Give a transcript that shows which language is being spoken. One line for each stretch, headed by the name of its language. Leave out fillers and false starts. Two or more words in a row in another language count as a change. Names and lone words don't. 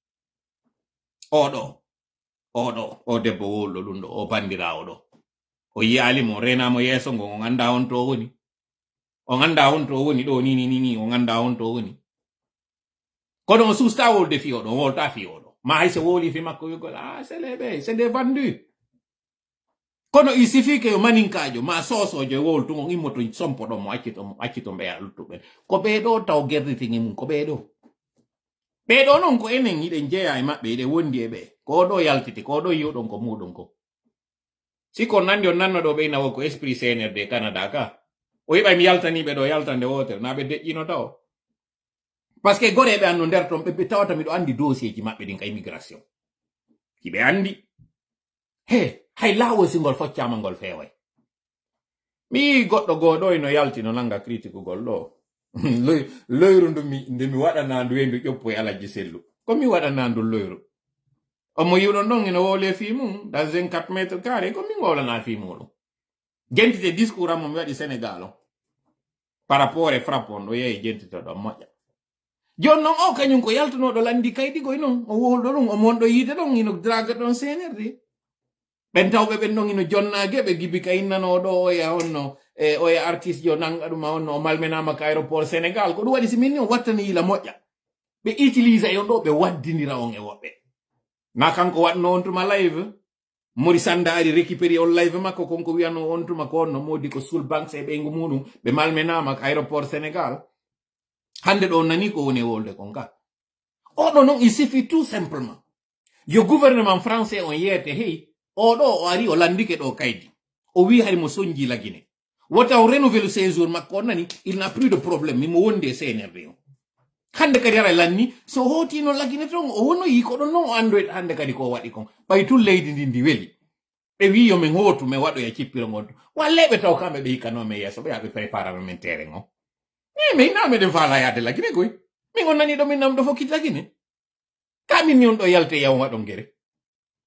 Fula: o debbo wowlo ɗum ɗo o bandirawo ɗo o yiyalimo renamo yeeso ngo o anda on to woni ɗo ni o anda on to woni kono o susta wolde fiyoɗo o wolta fiyoɗo ma hay so woli fi makko wigol
French: c'est des vendus
Fula: kono
French: il suffit que
Fula: yo maninkajo ma sosojo e woltumo immoto sompo ɗon mo accito mbeya luttuɓen ko ɓeeɗo taw gerditini mum ko ɓeeɗo noon ko enen hiɗen jeeya e maɓɓe hiɗe wondi e ɓe ko ɗo yaltiti ko ɗo yiwɗon ko muɗum ko si ko nandi on nannoɗo ɓe nawo ko esprit CNRD Canada ka o yiɓa mi yaltaniɓe ɗo yaltande wotere na ɓe deƴƴino taw
French: par ce que
Fula: goreɓe anno nder ton ɓe tawata miɗo andi dossier ji maɓɓe ɗin ka immigration hiɓe andi hay laawol ngol foccama ngol feeway mi goɗɗo goo ɗo ino yalti no nanga critique gol ɗo loyru nde mi waɗana ndu wendu ƴoppo e Alaji Sellu ko mi waɗana ndu loyru omo yiwɗon ɗon ino wowle fi mum
French: dans 24 mètres carré
Fula: ko min wowlana fi muɗum jentite discours am mi waɗi Sénégal o
French: par rapport
Fula: e frappe on ɗo yehi jentite ɗon moƴƴa joni noon o kañum ko yaltunoɗo landi kayɗigoy noon o wowlɗo ɗum o monɗo yiide ɗon ino draga ɗon CNRD ɓen tawɓe ɓen ɗon ino jonnage ɓe gibi ka innanoɗo oya honno oya artiste jo nanga ɗum honno o malmenama ka aéroport Sénégal ko ɗum waɗi si min ni on wattani yila moƴƴa ɓe utilise on ɗo ɓe waddinira on e woɓɓe na kanko waɗno on tuma live Mori Sanda ari récupéré on live makko konko wiyano on tuma ko onno modi ko sul banque e ɓeygu muɗum ɓe malmenama ka aéroport Sénégal hande ɗo nani ko woni wolde kon ka oɗo noon il
French: suffit tout simplement
Fula: yo
French: gouvernement français
Fula: on yeete hey oɗo o ari o landike ɗo kaydi o wi hay mo soñji lagine wota o renouvelle séjour makko on nani
French: il n'a plus de problème
Fula: mimo wondi e CNRD o hande kadi ara lanni so hootino lagine ton o wonoyi ko ɗon noon o andoyta hande kadi ko waɗi kon ɓay tun leydi ndi weli ɓe wi yo min hootu min waɗoya cippiro ngontu walleɓe taw kamɓe ɓe hikkanomen yeeso ɓe yaɓe préparame min terrain o min hina meɗen faala yaade lagine koy min on nani ɗo min namɗo fokkit lagine kamin ni on ɗo yalte yaw waɗon gere